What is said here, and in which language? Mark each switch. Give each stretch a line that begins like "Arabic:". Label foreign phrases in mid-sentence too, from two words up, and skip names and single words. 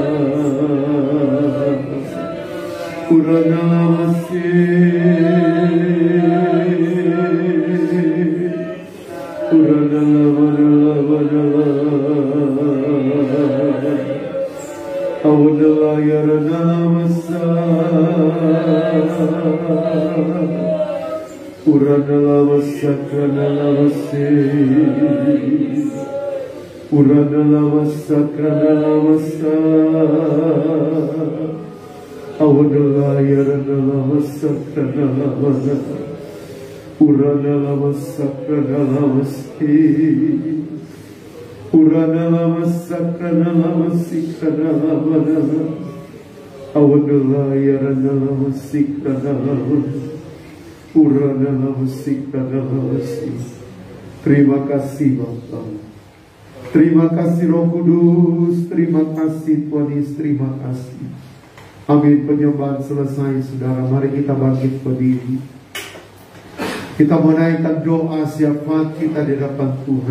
Indonesian: Uradala Masye, Uradala Madala Madala, Awadala Ya Radala Masa, Uradala Masakradala Mase, Uradala Masakradala Masa, Awadala Ya Radala Masakradala Masa, Uradala Masakradala Mase, Uradala Masakradala Masikradala Madala, Awadala Ya Radala Masikradala Masa, Uradala Masikradala Mase. Terima kasih Bapa, terima kasih Roh Kudus, terima kasih Tuhan Yesus, terima kasih. Amin. Penyembahan selesai saudara, mari kita bangkit berdiri. Kita menaikkan doa syafaat kita di hadapan Tuhan.